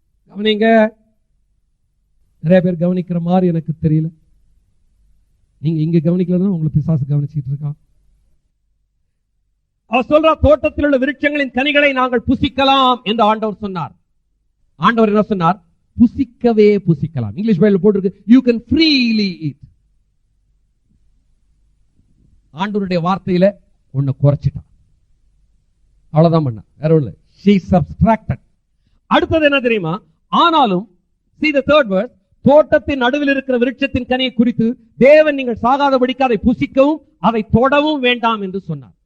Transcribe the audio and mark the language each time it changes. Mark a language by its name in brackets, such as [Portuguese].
[Tamil] கவனிங்க, நிறைய பேர் கவனிக்கிற மாதிரி எனக்கு தெரியல. நீங்க இங்க கவனிக்கலன்னா உங்களை பிசாசு கவனிச்சிட்டு இருக்கான். அவர் சொல்ற தோட்டத்தில் உள்ள விருட்சங்களின் கனிகளை நாங்கள் புசிக்கலாம் என்று ஆண்டவர் சொன்னார். ஆண்டவர் என்ன சொன்னார்? புசிக்கவே புசிக்கலாம். இங்கிலீஷ் பைபிள் போட்டிருக்கு, [English] you can freely eat. [Tamil] ஆண்டவருடைய வார்த்தையில ஒன்னு குறைச்சிட்டான், அவ்வளவுதான் பண்ண, வேற ஒண்ணு. [English] she subtracted. [Tamil] அடுத்தது என்ன தெரியுமா? ஆனாலும் [English] see the third verse, [Tamil] தோட்டத்தின் நடுவில் இருக்கிற விருட்சத்தின் கனியை குறித்து தேவன் நீங்கள் சாகாதபடிக்கு அதை புசிக்கவும் அதை தொடவும் வேண்டாம் என்று சொன்னார்.